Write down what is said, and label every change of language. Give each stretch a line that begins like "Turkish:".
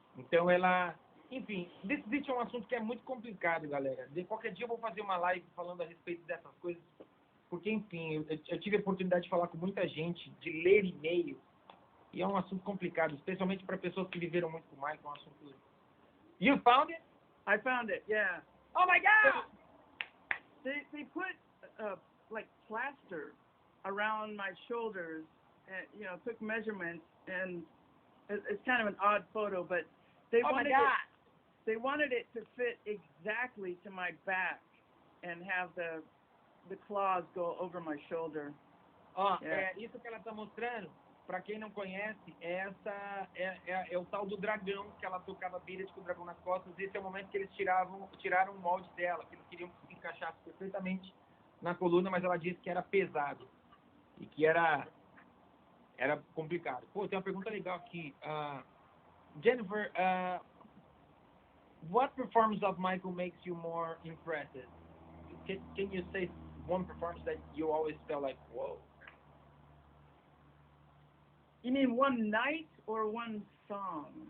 Portuguese: Então ela, enfim, This é um assunto que é muito complicado, galera. De qualquer dia eu vou fazer uma live falando a respeito dessas coisas, porque enfim, eu tive a oportunidade de falar com muita gente, de ler e-mail, e é um assunto complicado, especialmente para pessoas que viveram muito com o Michael, é um assunto...
English: You found it? I found it, yeah. Oh my God! They put like plaster around my shoulders, and you know, took measurements, and it's kind of an odd photo, but they wanted it to fit exactly to my back and have the claws go over my shoulder.
Portuguese: Isso que ela está mostrando, para quem não conhece, é o tal do dragão que ela tocava bilhas com o dragão nas costas. Esse é o momento que eles tiraram o molde dela, que eles queriam que se encaixasse perfeitamente na coluna, mas ela disse que era pesado e que era complicado. Pô, tem uma pergunta legal aqui.
English: Jennifer, what performance of Michael makes you more impressive? Can you say one performance that you always felt like, whoa? You mean one night or one song?